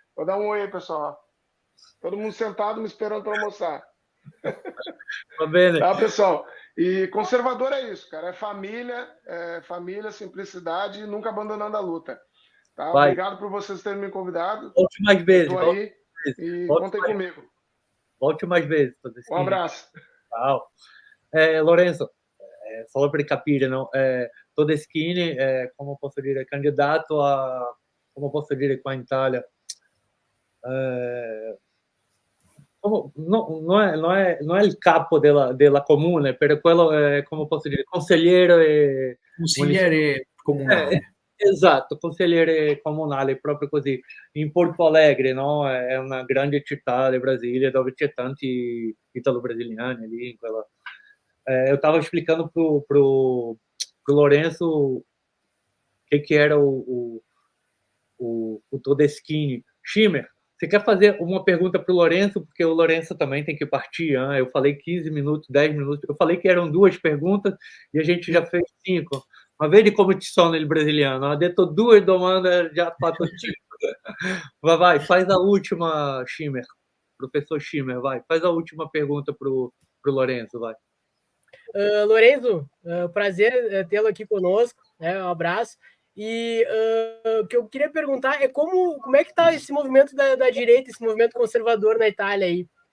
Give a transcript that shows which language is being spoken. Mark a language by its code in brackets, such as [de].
[pt] Vou dar um oi aí, pessoal. Todo mundo sentado me esperando para almoçar. Tá, pessoal? E conservador é isso, cara. É família, simplicidade e nunca abandonando a luta. Tá? Obrigado por vocês terem me convidado. Volte mais vezes. Estou aí e contem comigo. Volte mais vezes. [es] Un abrazo. [it] Ciao. Lorenzo, solo per capire, no? Todeschini, come posso dire, candidato a, come posso dire qua in Italia, non è il capo della comune, per quello, come posso dire, consigliere comunale. Esatto, consigliere comunale, proprio così. In Porto Alegre, no? È una grande città del Brasile dove c'è tanti italo-brasiliani lì. In quella... [pt] eu estava explicando pro Lorenzo o que era o Todeschini. Schimmer, você quer fazer uma pergunta para o Lorenzo? Porque o Lorenzo também tem que partir. Hein? Eu falei 15 minutos, 10 minutos. Eu falei que eram 2 perguntas e a gente já fez 5. [it] Ma vedi come ci sono il brasiliano? Ha detto 2 domande, già fatto 5. [pt] Vai, faz a última, Schimmer. Professor Schimmer, vai. Faz a última pergunta pro Lorenzo, vai. Lorenzo, prazer tê-lo aqui conosco, né? Um abraço. E o que eu queria perguntar é como é que está esse movimento da direita, esse movimento conservador na Itália aí?